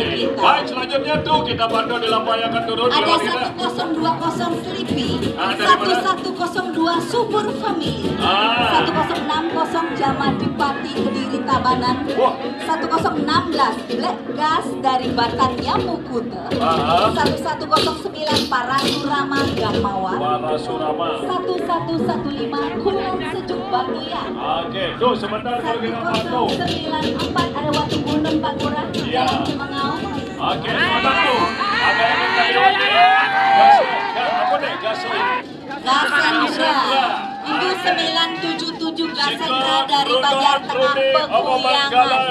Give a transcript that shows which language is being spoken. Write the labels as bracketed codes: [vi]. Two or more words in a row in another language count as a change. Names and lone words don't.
[id] Oke. kita. Baik, selanjutnya tuh kita bantu di lampu yang akan turun. Ada Kalau kita- 1020 Sleepy, Ah, dari mana? 1102 Subur Family, Ah. 1060 Jamadipati Kediri Tabanan, Wah. 1016 Black Gas dari Batan Yamukute, Ah. 1109 Parasurama Gamawa, Para Surama. 1115 Kulon Sejuk Batuyan. Oke, tuh sebentar kalau kita bantu. 1094 ada Watu Gunung Pak Lurah, Iya. Jalan Cemengau. Oke, sebentar tuh. Ada yang minta lewat ya. Gas, apa deh? Gasoil. Gasendra itu 977 Gasendra dari Banjar Tengah Peguyangan.